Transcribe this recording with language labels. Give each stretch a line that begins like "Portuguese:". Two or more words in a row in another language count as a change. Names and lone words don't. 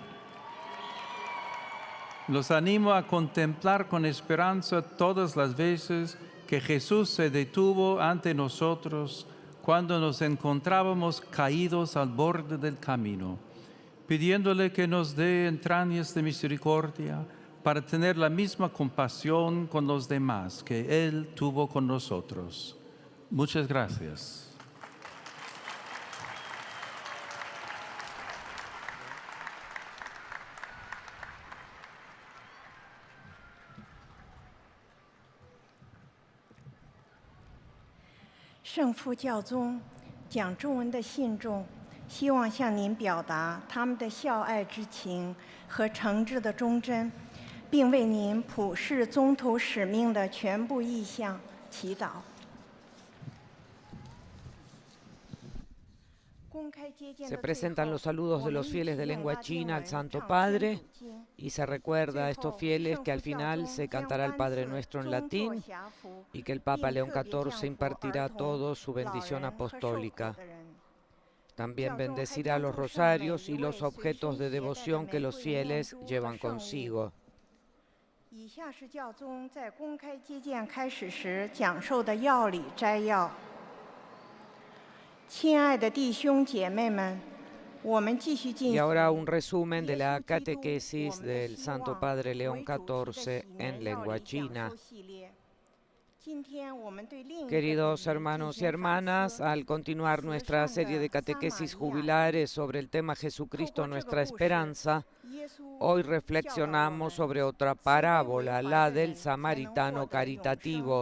Spanish: Los animo a contemplar con esperanza todas las veces que Jesús se detuvo ante nosotros cuando nos encontrábamos caídos al borde del camino, pidiéndole que nos dé entrañas de misericordia para tener la misma compasión con los demás que Él tuvo con nosotros. Muchas gracias.
Chinese: 圣父教宗讲中文的信众希望向您表达他们的孝爱之情和诚挚的忠贞，并为您普世宗徒使命的全部意向祈祷。
Spanish: Se presentan los saludos de los fieles de lengua china al Santo Padre y se recuerda a estos fieles que al final se cantará el Padre Nuestro en latín y que el Papa León XIV impartirá a todos su bendición apostólica. También bendecirá los rosarios y los objetos de devoción que los fieles llevan consigo.
Chinese: 以下是教宗在公开接见开始时讲授的要理摘要。
Spanish: Y ahora un resumen de la catequesis del Santo Padre León XIV en lengua china. Queridos hermanos y hermanas, al continuar nuestra serie de catequesis jubilares sobre el tema Jesucristo, nuestra esperanza, hoy reflexionamos sobre otra parábola, la del samaritano caritativo.